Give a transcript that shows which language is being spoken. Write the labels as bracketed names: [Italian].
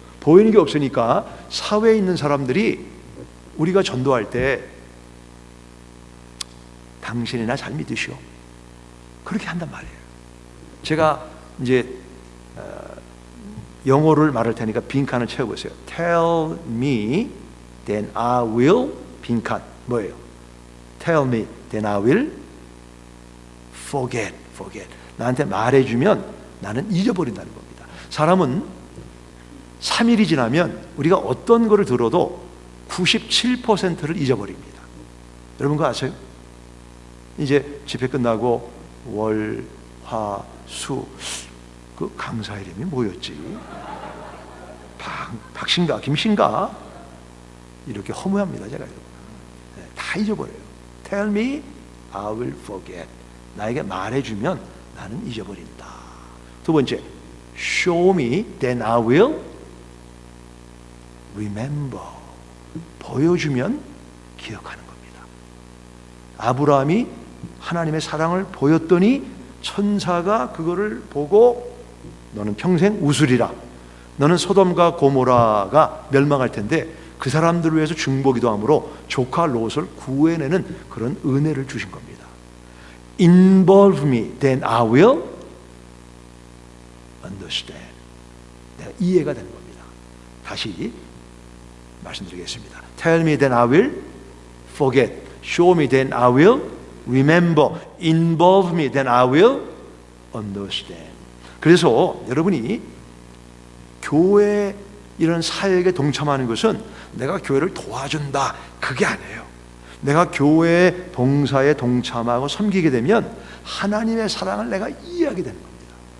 [Korean] 보이는 게 없으니까 사회에 있는 사람들이 우리가 전도할 때 당신이나 잘 믿으시오. 그렇게 한단 말이에요. 제가 이제 영어를 말할 테니까 빈칸을 채워보세요. [English] Tell me, then I will [Korean] 빈칸 뭐예요? [English] Tell me, then I will forget. [Korean] 나한테 말해주면 나는 잊어버린다는 겁니다. 사람은 3일이 지나면 우리가 어떤 거를 들어도 97%를 잊어버립니다. 여러분 그거 아세요? 이제 집회 끝나고 월, 화, 수 그 강사 이름이 뭐였지? 박신가, 김신가? 이렇게 허무합니다, 제가. 다 잊어버려요. [English] Tell me, I will forget. [Korean] 나에게 말해주면 나는 잊어버린다. 두 번째, [English] Show me, then I will remember. [Korean] 보여주면 기억하는 겁니다. 아브라함이 하나님의 사랑을 보였더니 천사가 그거를 보고 너는 평생 웃으리라. 너는 소돔과 고모라가 멸망할 텐데 그 사람들을 위해서 중보기도함으로 조카 롯을 구해내는 그런 은혜를 주신 겁니다. [English] Involve me, then I will understand. [Korean] 내가 이해가 되는 겁니다. 다시 말씀드리겠습니다. [English] Tell me, then I will forget. Show me, then I will remember. Involve me, then I will understand. [Korean] 그래서 여러분이 교회 이런 사역에 동참하는 것은 내가 교회를 도와준다, 그게 아니에요. 내가 교회 봉사에 동참하고 섬기게 되면 하나님의 사랑을 내가 이해하게 되는 겁니다.